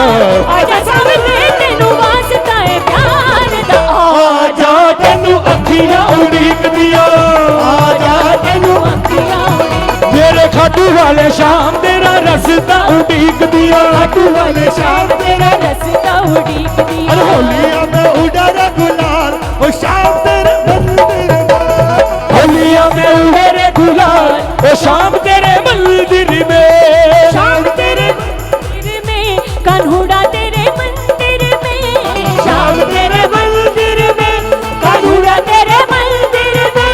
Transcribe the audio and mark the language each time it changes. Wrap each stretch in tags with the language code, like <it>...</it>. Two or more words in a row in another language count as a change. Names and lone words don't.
<pa>ਆਜਾ ਸਾਂਵਰੇ ਤੈਨੂੰ ਵਾਸਤਾ ਹੈ ਪਿਆਰ ਦਾ ਆਜਾ ਤੈਨੂੰ ਅੱਖੀਆਂ ਉਡੀਕ ਦੀਆਂ ਆਜਾ ਤੈਨੂੰ ਅੱਖੀਆਂ</pa> <hi>मेरे खाटू वाले शाम तेरा रस्ता</hi> <pa>ਉਡੀਕ ਦੀਆਂ</pa> <hi>खाटू वाले शाम तेरा रस्ता</hi> <pa>ਉਡੀਕ ਦੀਆਂ</pa> <hi>अरे होलिया में उड़ा रे गुलाल ओ शाम तेरे मंदिर में होलिया में उड़े रे गुलाल ओ शाम तेरे मंदिर में शाम तेरे मंदिर में कान्हुड़ा तेरे मंदिर में शाम तेरे मंदिर में कान्हुड़ा तेरे मंदिर में</hi>